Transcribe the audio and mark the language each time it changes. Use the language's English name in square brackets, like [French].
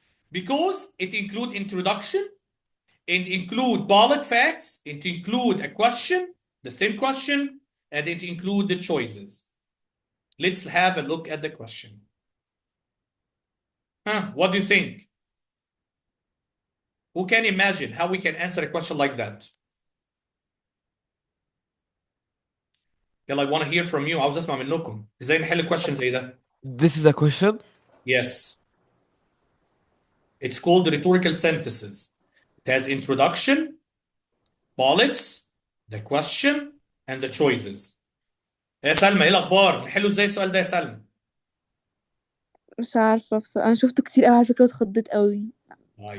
[English] Because it includes introduction, it includes bullet facts, it includes a question, the same question, and it includes the choices. Let's have a look at the question. What do you think? Who can imagine how we can answer a question like that? يلا I want to hear from you. [Arabic] عاوز اسمع منكم ازاي نحل question زي ده. [English] This is a question. Yes. It's called rhetorical synthesis. It has introduction, bullets, the question, and the choices. [Arabic] يا سلمى ايه الاخبار؟ نحله ازاي السؤال ده يا سلمى؟ مش عارفة بصراحة، أنا شفته كتير أوي على فكرة واتخضيت أوي. سؤال